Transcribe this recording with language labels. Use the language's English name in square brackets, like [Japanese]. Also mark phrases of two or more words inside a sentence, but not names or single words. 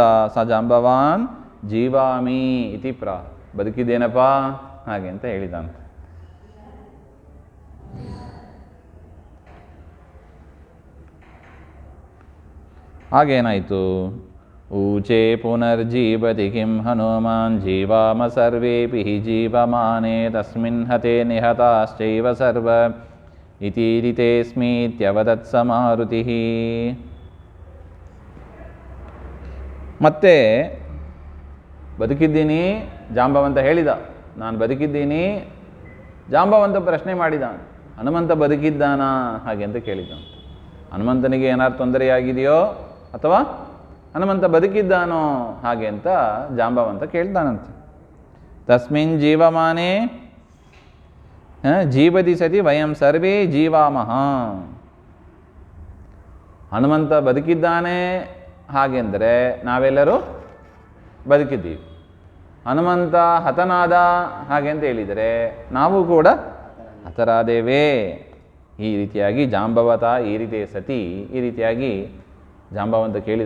[Sanskrit] ಸ ಜಾಂಬವಾನ್ ಜೀವಾಮಿ ಇತಿ [Kannada] ಬದುಕಿದ್ದೇನಪ್ಪ ಹಾಗೆ ಅಂತ ಹೇಳಿದಂತೆ. ಹಾಗೇನಾಯಿತು? [Sanskrit] ಊಚೆ ಪುನರ್ಜೀವತಿ ಕಿಂ ಹನುಮಾನ್ ಜೀವಾಮ ಸರ್ವೇಪಿ ಹಿ ಜೀವಮಾನೆ ತಸ್ಮಿನ್ ಹತೆ ನಿಹತಾಶ್ಚೈವ ಸರ್ವ ಇತೀರಿತೇಸ್ಮೀತ್ಯವದತ್ಸ ಮಾರುತಿ. [Kannada] ಮತ್ತೆ ಬದುಕಿದ್ದೀನಿ ಜಾಂಬವಂತ ಹೇಳಿದ, ನಾನು ಬದುಕಿದ್ದೀನಿ. ಜಾಂಬವಂತ ಪ್ರಶ್ನೆ ಮಾಡಿದ, ಹನುಮಂತ ಬದುಕಿದ್ದಾನಾ ಹಾಗೆ ಅಂತ ಕೇಳಿದಂತ. ಹನುಮಂತನಿಗೆ ಏನಾರು ತೊಂದರೆಯಾಗಿದೆಯೋ ಅಥವಾ ಹನುಮಂತ ಬದುಕಿದ್ದಾನೋ ಹಾಗೆ ಅಂತ ಜಾಂಬವಂತ ಕೇಳ್ತಾನಂತೆ. [Sanskrit] ತಸ್ಮಿನ್ ಜೀವಮಾನೆ ಜೀವತಿ ಸತಿ ವಯಂ ಸರ್ವೇ ಜೀವಾಮಹ. [Kannada] ಹನುಮಂತ ಬದುಕಿದ್ದಾನೆ ಹಾಗೆಂದರೆ ನಾವೆಲ್ಲರೂ ಬದುಕಿದ್ದೀವಿ. ಹನುಮಂತ ಹತನಾದ ಹಾಗೆ ಅಂತ ಹೇಳಿದರೆ ನಾವು ಕೂಡ ಹತರಾದೇವೇ. ಈ ರೀತಿಯಾಗಿ ಜಾಂಬವತ ಈ ರೀತಿಯ ಸತಿ ಈ ರೀತಿಯಾಗಿ ಜಾಂಬವಂತ ಕೇಳಿದ.